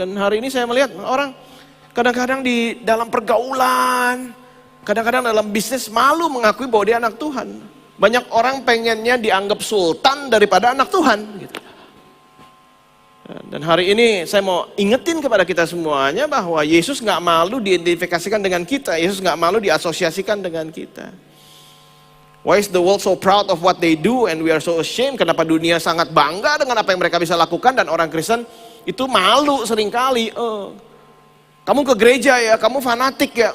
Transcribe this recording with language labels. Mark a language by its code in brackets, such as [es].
[id] Dan hari ini saya melihat orang kadang-kadang di dalam pergaulan, kadang-kadang dalam bisnis malu mengakui bahwa dia anak Tuhan. Banyak orang pengennya dianggap sultan daripada anak Tuhan. Gitu. Dan hari ini saya mau ingetin kepada kita semuanya bahwa Yesus nggak malu diidentifikasikan dengan kita, Yesus nggak malu diasosiasikan dengan kita. [en] Why is the world so proud of what they do and we are so ashamed? [id] Kenapa dunia sangat bangga dengan apa yang mereka bisa lakukan dan orang Kristen itu malu seringkali. Kamu ke gereja ya, kamu fanatik ya?